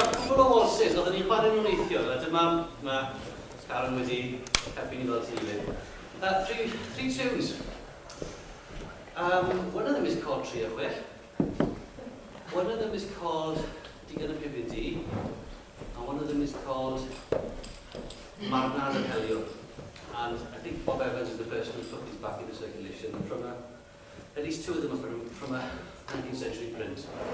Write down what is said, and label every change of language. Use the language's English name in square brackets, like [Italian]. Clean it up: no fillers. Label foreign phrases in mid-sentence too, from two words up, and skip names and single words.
[Welsh] cwbl o walsys, oedden ni'n chwarae nhw'n eithio, dyma Karen wedi helpu ni fel teulu. [English] Three tunes. One of them is called Tri a Chwech. One of them is called Digon y PVD. And one of them is called Marwnad and Heliwr. And I think Bob Evans is the person who put these back into circulation from at least two of them are from a 19th century print.